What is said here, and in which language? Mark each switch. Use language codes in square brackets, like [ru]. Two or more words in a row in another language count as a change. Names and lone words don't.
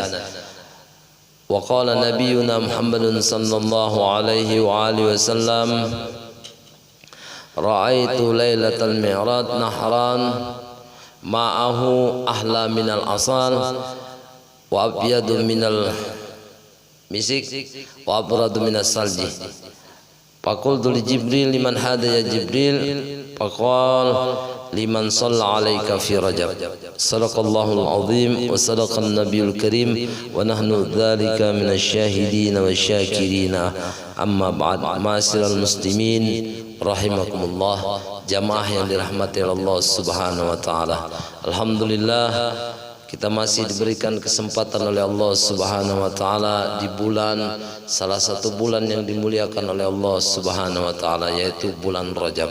[ar] وقال نبينا محمد صلى الله عليه وآله وسلم: رأيت ليلة المعراج نهران معه أحلى من العسل وأبيض من المسك وأبرد من الثلج. فقلت لجبريل: لمن هذا يا جبريل؟ فقال: لمن صلى عليك في رجب. صدق الله العظيم وصدق النبي الكريم ونحن ذلك من الشاهدين والشاكرين. أما بعد, معاشر المسلمين رحمكم الله, [id] jamaah yang dirahmati [ar] الله سبحانه وتعالى. [id] Alhamdulillah, kita masih diberikan kesempatan oleh [ar] الله سبحانه وتعالى [id] di bulan, salah satu bulan yang dimuliakan oleh [ar] الله سبحانه وتعالى, [id] yaitu bulan Rajab.